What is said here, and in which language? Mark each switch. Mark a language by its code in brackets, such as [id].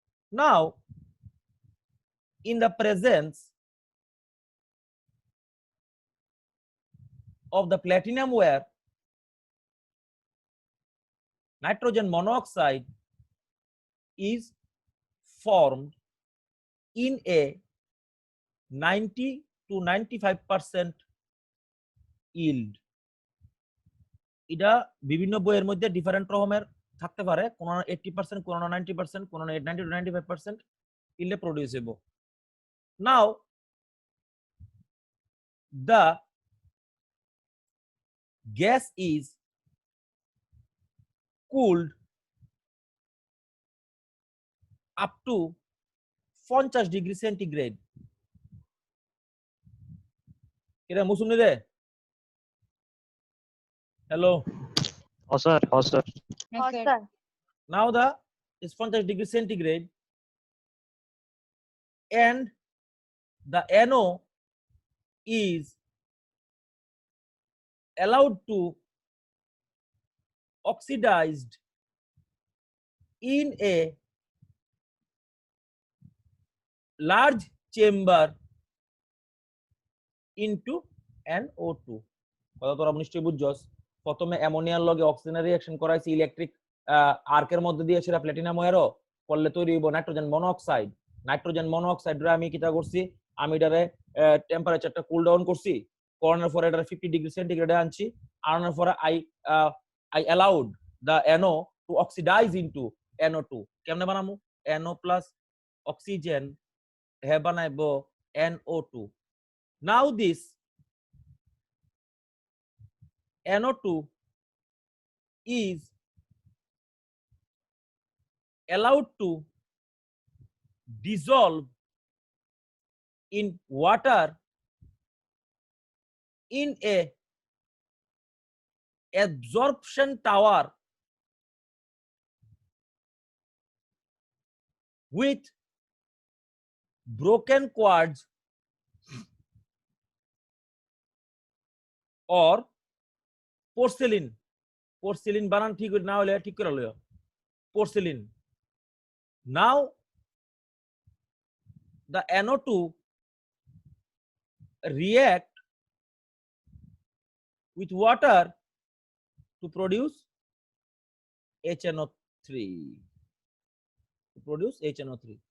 [en] Now, in the presence of the platinum wire, nitrogen monoxide is formed in a 90 to 95% yield. [bn] এটা বিভিন্ন বইয়ের মধ্যে different রকমের থাকতে পারে, কোন 80%, কোন 90%, কোন [en] 90 to 95% yield producible. Now the gas is cooled up to 50 degree centigrade. Kira musumni re? Hello. Oh, sir. Oh, sir. Yes, sir. Now the is 50 degree centigrade and the NO is allowed to oxidized in a large chamber into NO2. [bn] কথা তোরা নিশ্চয়ই বুঝছস, প্রথমে অ্যামোনিয়ার লগে অক্সিজেনের reaction করাইছি electric আর্কের মধ্যে দিয়ে, সেটা প্ল্যাটিনাম ওয়্যারও করলে তৈরি হইব নাইট্রোজেন মনোঅক্সাইড। নাইট্রোজেন মনোঅক্সাইড রে আমি কিটা করছি, আমি এটারে টেম্পারেচারটা কুল ডাউন করছি, করানোর পরে এটা 50 ডিগ্রি সেন্টিগ্রেডে আনছি, আনানোর পরে [en] I allowed the NO to oxidize into NO2. [bn] কেমনে বানামু? NO plus oxygen hey বানাইবো NO2. [en] Now this NO2 is allowed to dissolve in water in a absorption tower with broken quartz or porcelain. [bn] Porcelain বানান ঠিক না হলে ঠিক করে লইও, porcelain. [en] Now the NO2 react with water to produce HNO3. To produce HNO3.